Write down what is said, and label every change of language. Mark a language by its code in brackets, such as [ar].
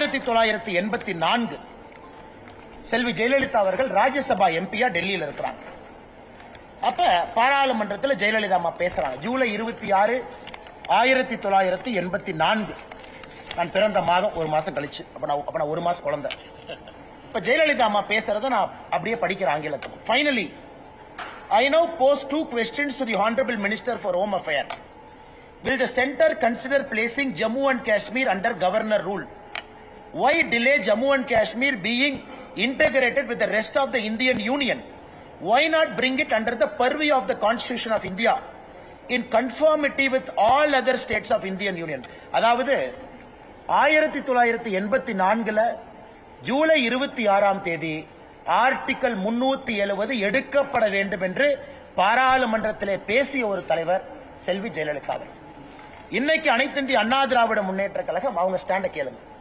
[ta] 1984 செல்வி ஜெயலலிதா அவர்கள் ராஜ்யசபா எம்பியா டெல்லியில் இருக்கிறாங்க. அப்ப பாராளுமன்றத்தில் ஜெயலலிதா அம்மா பேசுறாங்க. ஜூலை 26, 1984. நான் பிறந்த மாதம் ஒரு மாசம் கழிச்சு. அப்ப நான் ஒரு மாசம் குழந்தை. இப்ப ஜெயலலிதா அம்மா பேசுறத நான் அப்படியே படிக்கிறேன் ஆங்கிலத்தில். [en] Finally, I now pose 2 questions to the Honorable Minister for Home Affairs. Will the center consider placing Jammu and Kashmir under governor rule? Why delay Jammu and Kashmir being integrated with the rest of the Indian Union? Why not bring it under the purview of the Constitution of India in conformity with all other states of Indian Union? [ta] அதாவது 1984 July 26 article 370 எடுக்கப்பட வேண்டும் என்று பாராளுமன்றத்திலே பேசிய ஒரு தலைவர் செல்வி ஜெயலலிதா. இன்னைக்கு அனைத்து இந்திய அண்ணா திராவிட முன்னேற்ற கழகம் அவங்க ஸ்டாண்ட கேளுங்க.